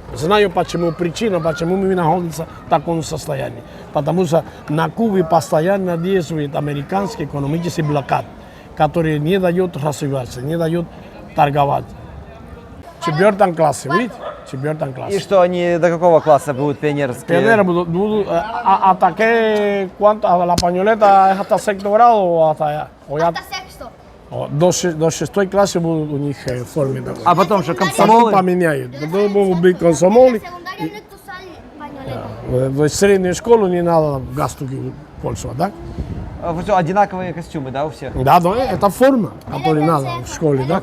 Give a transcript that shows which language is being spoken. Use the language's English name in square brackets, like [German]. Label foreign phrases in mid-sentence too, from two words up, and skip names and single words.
[Russian] Знаю, почему причина, почему мы находимся в таком состоянии. Потому что на Кубе постоянно действует американский экономический блокад, который не дает развиваться, не дает торговать. В 4 классе, видите? В 4 классе. И что, они до какого класса будут пионерские? [Spanish] Pioneros hasta que, ¿cuánto? La pañoleta es hasta 6º grado o hasta allá? Hasta sexto. [Russian] До 6-й классы будут у них формы. А потом что, комсомолы? Потом поменяют. Потом будут быть комсомолы. В среднюю школу не надо галстуки пользоваться, да? Одинаковые костюмы, да, у всех? Да, это форма, которую надо в школе, да?